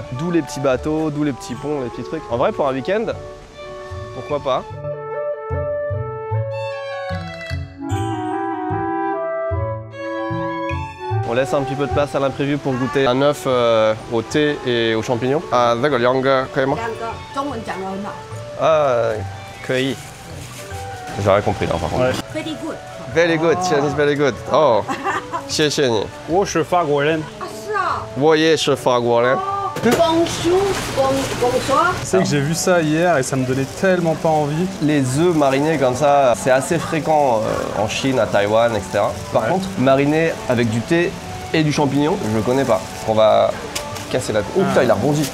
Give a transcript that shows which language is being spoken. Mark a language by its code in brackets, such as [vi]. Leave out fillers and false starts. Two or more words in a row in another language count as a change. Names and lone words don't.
[fr] D'où les petits bateaux, d'où les petits ponts, les petits trucs. En vrai, pour un week-end, pourquoi pas. On laisse un petit peu de place à l'imprévu pour goûter un œuf au thé et aux champignons. Ah, d'accord, [zh] Yang,可以吗？Ah, 可以. [fr] J'ai rien compris là par contre. Ouais. [en] Very good. Very good, Chinese very good. [zh] Oh, 谢谢你。我是法国人。是啊。我也是法国人。 [fr] Bonjour, bonsoir. C'est que j'ai vu ça hier et ça me donnait tellement pas envie. Les œufs marinés comme ça, c'est assez fréquent en Chine, à Taïwan, etc. Par contre, marinés avec du thé et du champignon, je connais pas. On va casser la... Oh putain, il a rebondi.